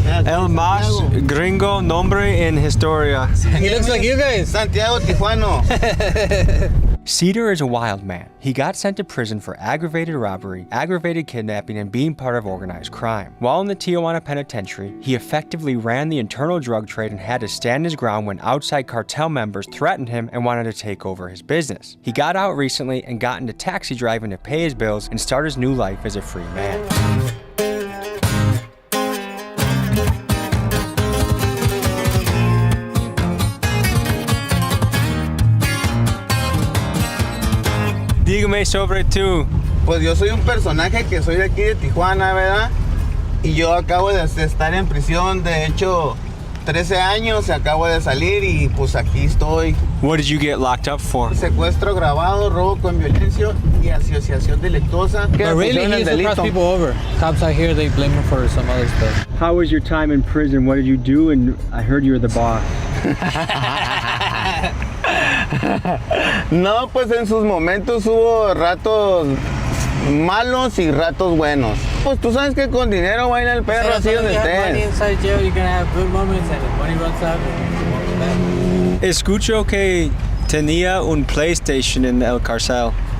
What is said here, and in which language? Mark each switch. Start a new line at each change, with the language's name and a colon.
Spanish: El más gringo nombre en historia.
English: He looks like you guys.
Spanish: Santiago Tijuano.
English: Cedar is a wild man. He got sent to prison for aggravated robbery, aggravated kidnapping, and being part of organized crime. While in the Tijuana penitentiary, he effectively ran the internal drug trade and had to stand his ground when outside cartel members threatened him and wanted to take over his business. He got out recently and got into taxi driving to pay his bills and start his new life as a free man.
Spanish: Dígame sobre tú. Pues yo soy un personaje que soy de aquí de Tijuana, ¿verdad? Y yo acabo de estar en prisión, de hecho, 13 años, acabo de salir y pues aquí estoy.
English: What did you get locked up for?
Spanish: Secuestro agravado, robo con violencia y asociación delictuosa.
English: But really, he used to cross people over. Cops out here, they blame him for some other stuff. How was your time in prison? What did you do? And I heard you were the boss.
Spanish: No, pues en sus momentos hubo ratos malos y ratos buenos. Pues tú sabes que con dinero baila el perro, así donde estés. Escucho que tenía un PlayStation en el cárcel.